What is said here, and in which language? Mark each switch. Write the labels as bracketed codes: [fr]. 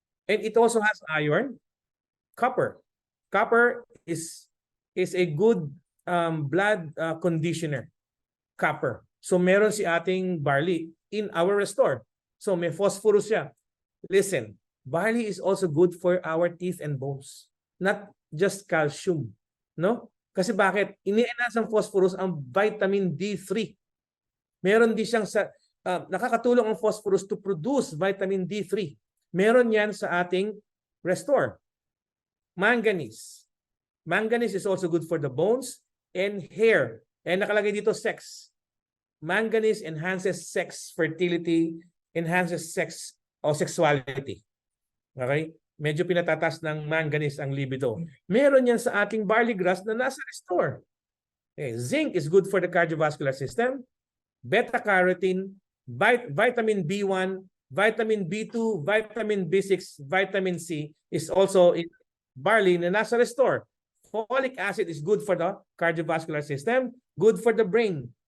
[en] And it also has iron, copper. Copper is a good blood conditioner. Copper. [tl] So, meron si ating barley [en] in our Restore. [tl] So, may phosphorus siya. [en] Listen, barley is also good for our teeth and bones. Not just calcium. No? [tl] Kasi bakit? Ini-enhance ang phosphorus ang vitamin D3. Meron din siyang nakakatulong ang phosphorus [en] to produce vitamin D3. [tl] Meron yan sa ating Restore. Manganese. [en] Manganese is also good for the bones and hair. And [tl] nakalagay dito [en] sex. Manganese enhances sex fertility, enhances sex o sexuality. Okay? [tl] Medyo pinatatas ng manganese ang libido. Meron yan sa ating barley grass na nasa Restore. Okay. [en] Zinc is good for the cardiovascular system. Beta-carotene, vitamin B1, vitamin B2, vitamin B6, vitamin C is also in barley [tl] na nasa Restore. [en] Folic acid is good for the cardiovascular system, good for the brain.